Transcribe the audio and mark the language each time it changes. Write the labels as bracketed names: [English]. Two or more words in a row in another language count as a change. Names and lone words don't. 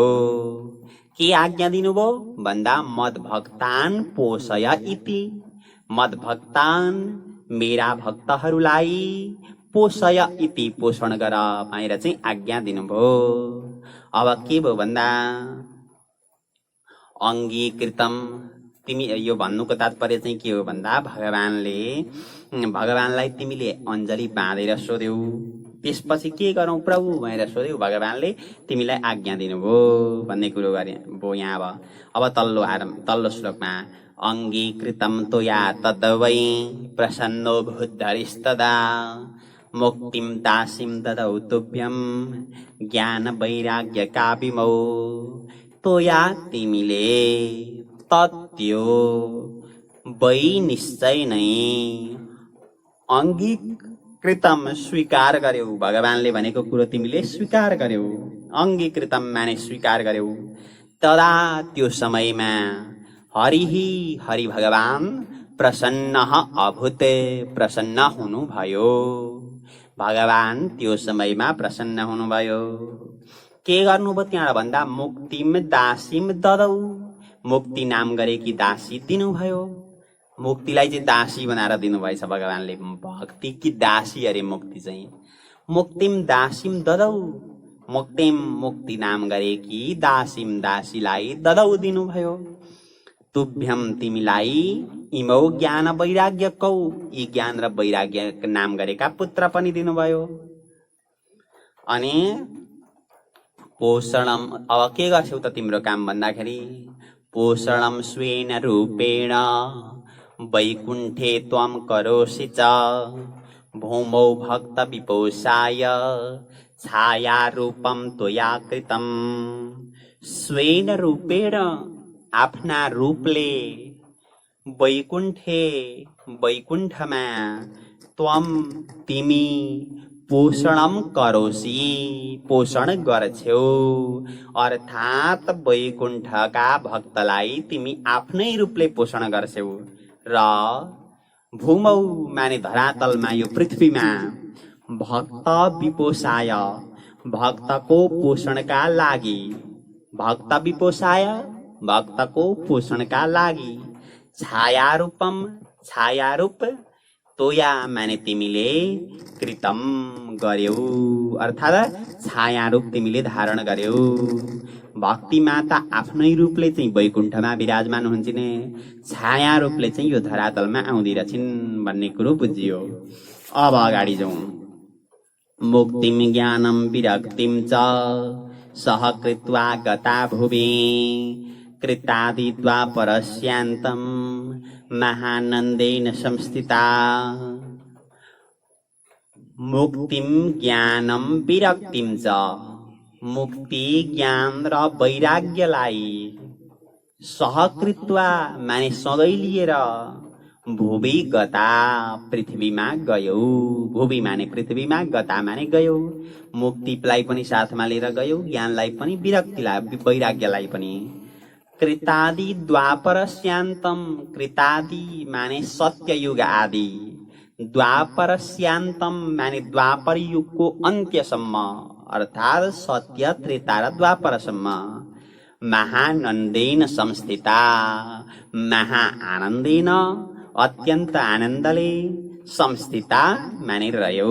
[Nepali] के आज्ञा दिनुभयो भन्दा [Sanskrit] मद्भक्तान् पोषय इति, मद्भक्तान् [Nepali] मेरा भक्तहरूलाई [Sanskrit] पोषय इति [Nepali] पोषण गर भनेर चाहिँ आज्ञा दिनुभयो। अब के भयो भन्दा अङ्गीकृतम, तिमी यो भन्नुको तात्पर्य चाहिँ के हो भन्दा भगवानलाई तिमीले अञ्जली बाँधेर सोध्यौ, त्यसपछि के गरौँ प्रभु भनेर सोध्यौ, भगवानले तिमीलाई आज्ञा दिनुभयो भन्ने कुरो गरे भयो यहाँ। अब तल्लो श्लोकमा [Sanskrit] अङ्गीकृतं त्वया तद्वै प्रसन्नो भूद्धरिस्तदा, मुक्तिं दासीं ददौ तुभ्यं ज्ञान वैराग्य कापिमौ। [Nepali] त्वया तिमीले, तत्यो वै निश्चय नै अंगीकृतम स्वीकार गर्यौ। भगवानले भनेको कुरो तिमीले स्वीकार गर्यौ। अंगीकृतम माने स्वीकार गर्यौ। तदा त्यो समयमा हरिहि हरि भगवान प्रसन्न अभूत प्रसन्न हुनुभयो। भगवान त्यो समयमा प्रसन्न हुनुभयो। के गर्नुभयो त्यहाँ भन्दा [Sanskrit] मुक्तिम दासीम ददौ। [Nepali] मुक्ति नाम गरेकी दासी दिनुभयो। मुक्तिलाई चाहिँ दासी बनाएर दिनुभएछ भगवानले। भक्ति कि दासी अरे मुक्ति चाहिँ। [Sanskrit] मुक्तिम दासीम ददौ। [Nepali] मुक्तिम मुक्ति नाम गरेकी दासीम दासीलाई ददौ दिनुभयो। [Sanskrit] तुभ्यम तिमीलाई इमौ ज्ञान वैराग्य कौ। [Nepali] यी ज्ञान र वैराग्य नाम गरेका पुत्र पनि दिनुभयो। अनि पोषणम अब के गर्छौ त तिम्रो काम भन्दाखेरि [Sanskrit] पोषणम स्वेन रूपेण वैकुण्ठे त्वं करोषि च भूमौ भक्त विपोषाय छाया रूपम त्वया कृतम। स्वेन रूपेण [Nepali] आफ्ना रूपले वैकुण्ठे वैकुण्ठमा त्वं तिमी पोषणम करोषि पोषण गर्छौ। अर्थात वैकुण्ठका भक्तलाई तिमी आफ्नै रूपले पोषण गर्छौ। र भूमौ माने धरातलमा यो पृथ्वीमा [Sanskrit] भक्त विपोषाय [Nepali] भक्तको पोषणका लागि [Sanskrit] भक्त विपोषाय [Nepali] भक्तको पोषणका लागि [Sanskrit] छाया रूपम [Nepali] छाया रूप तोया माने तिमीले कृतम गर्यौ। अर्थात छाया रूप तिमीले धारण गर्यौ। भक्ति माता आफ्नै रूपले चाहिँ वैकुण्ठमा विराजमान हुन्छन्। छाया रूपले चाहिँ यो धरातलमा आउँदै रहछिन् भन्ने कुरो बुझियो। अब अगाडि जाउँ। [Sanskrit] मुक्तिम ज्ञानम विरक्तिम च सह कृत्वा गता भुवि कृतादि द्वापरस्यान्तम महानन्देन संस्थिता। मुक्तिम ज्ञानम विरक्तिम च [Nepali] मुक्ति ज्ञान र वैराग्यलाई सहकृत्वा माने सँगै लिएर [Sanskrit] भुवि गता [Nepali] पृथ्वीमा गयौ। भुवि माने पृथ्वीमा गता माने गयौ। मुक्तिलाई पनि साथमा लिएर गयौ ज्ञानलाई पनि विरक्तिलाई वैराग्यलाई पनि। [Sanskrit] कृतादि द्वापरस्यान्तम [Nepali] कृतादि माने सत्ययुग आदि द्वापरस्यान्तम माने द्वापर युगको अन्त्यसम्म अर्थात सत्य त्रेता र द्वापरसम्म [Sanskrit] महानन्देन संस्थिता महा आनन्देन [Nepali] अत्यन्त आनन्दले संस्थिता माने रह्यो।